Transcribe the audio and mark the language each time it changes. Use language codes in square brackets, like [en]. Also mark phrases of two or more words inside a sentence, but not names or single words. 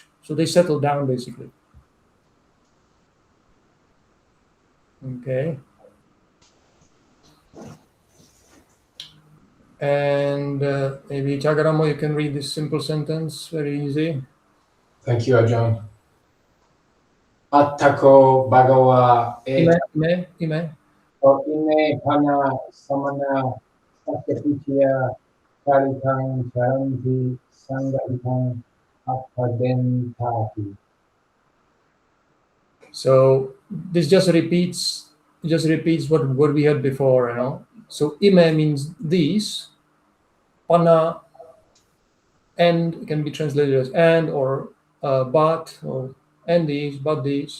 [en] So they settle down basically. Okay. And maybe Chagaramo, you can read this simple sentence, very easy. Thank you, Ajahn. [pi] Attako bhagava Ime. O ime pana samana sakyapitya karikang charanti sangahitang appadentati. [en] So this just repeats what we had before, you know. So ime means these, pana, and can be translated as and or but, or and these, but these.